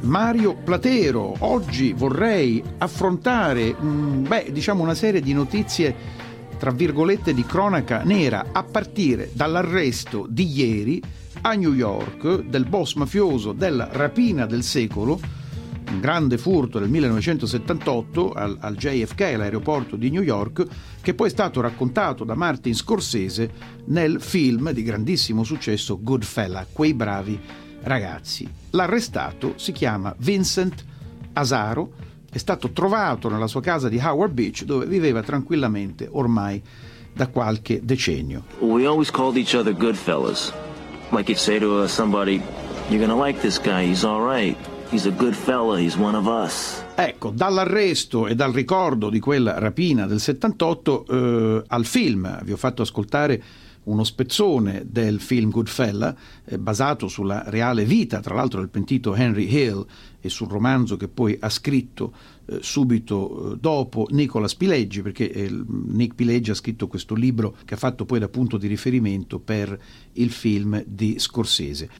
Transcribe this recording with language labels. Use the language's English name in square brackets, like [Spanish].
[Italian] Mario Platero, oggi vorrei affrontare una serie di notizie tra virgolette di cronaca nera, a partire dall'arresto di ieri a New York del boss mafioso della rapina del secolo, un grande furto del 1978 al JFK, l'aeroporto di New York, che poi è stato raccontato da Martin Scorsese nel film di grandissimo successo Goodfella, Quei bravi ragazzi. L'arrestato si chiama Vincent Asaro, è stato trovato nella sua casa di Howard Beach, dove viveva tranquillamente ormai da qualche decennio. [English] We always called each other good fellas. Like you'd say to somebody, you're gonna like this guy, he's all right. He's a good fella, he's one of us. [Italian] Ecco, dall'arresto e dal ricordo di quella rapina del 78 al film, vi ho fatto ascoltare uno spezzone del film Goodfella, basato sulla reale vita, tra l'altro, del pentito Henry Hill e sul romanzo che poi ha scritto subito dopo Nicola Spileggi, perché Nick Spileggi ha scritto questo libro che ha fatto poi da punto di riferimento per il film di Scorsese.